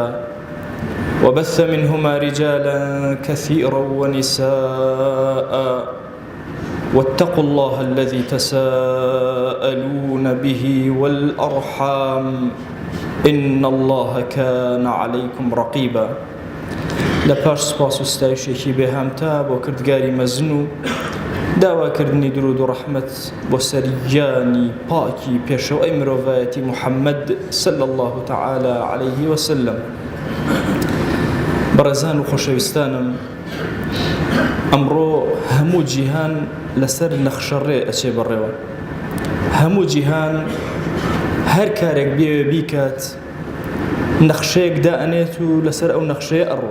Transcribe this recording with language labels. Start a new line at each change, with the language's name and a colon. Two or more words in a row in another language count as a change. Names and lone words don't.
Arabic: وبث منهما رجالا كثيرا ونساء واتقوا الله الذي تساءلون به والأرحام إن الله كان عليكم رقيبا
Central Kurdish: لپاش سپاس و ستایشێکی بێهامتا بۆ کردگاری مەزن و داواکردنی درود و ڕەحمەت بۆ سەرگیانی پاکی پێشەوەی مرۆڤایەتی محەممەد
Arabic: صلی الله تعالى عليه وسلم.
Central Kurdish: بەڕێزان و خۆشەویستانم، ئەمڕۆ هەموو جیهان لەسەر نەخشەڕێ ئەچێ بەڕێوە. هەموو جیهان هەر کارێک بێوێ بیکات نەخشەیەک دائەنێت و لەسەر ئەو نەخشەیە ئەڕوە.